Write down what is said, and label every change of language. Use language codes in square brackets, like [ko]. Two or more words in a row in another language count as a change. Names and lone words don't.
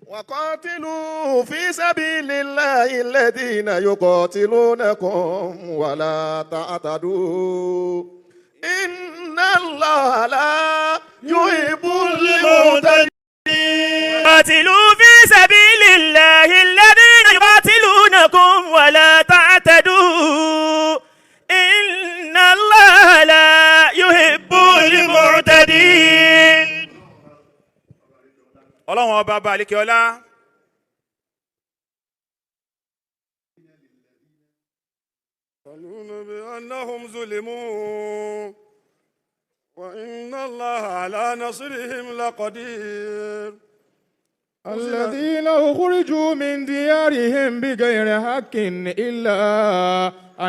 [ar] وقاتلوا في سبيل الله الذين يقاتلونكم ولا تعتدوا إن الله لا يحب المعتدين. قاتلوا في سبيل الله الذين يقاتلونكم ولا تعتدوا إن الله لا يحب المعتدين. [yo] ọlọ́run ọba bá àlékè ọlá [ar] يقولون بأنهم ظلموا وإن الله على نصرهم لقدير. الذين أخرجوا من ديارهم بغير حق إلا أن